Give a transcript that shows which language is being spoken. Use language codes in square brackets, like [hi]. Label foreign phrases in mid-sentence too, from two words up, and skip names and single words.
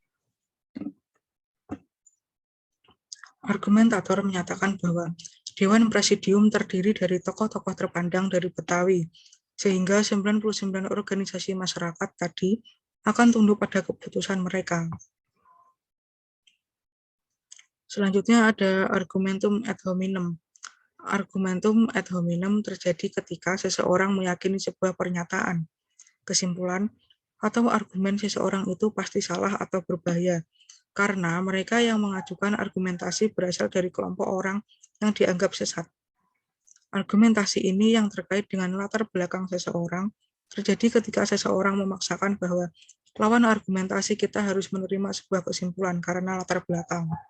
[id] Argumentator menyatakan bahwa Dewan Presidium terdiri dari tokoh-tokoh terpandang dari Betawi, sehingga 99 organisasi masyarakat tadi akan tunduk pada keputusan mereka. Selanjutnya ada [la] argumentum ad hominem. Argumentum ad hominem [id] terjadi ketika seseorang meyakini sebuah pernyataan, kesimpulan, atau argumen seseorang itu pasti salah atau berbahaya, karena mereka yang mengajukan argumentasi berasal dari kelompok orang yang dianggap sesat. Argumentasi ini yang terkait dengan latar belakang seseorang terjadi ketika seseorang memaksakan bahwa lawan argumentasi kita harus menerima sebuah kesimpulan karena latar belakang.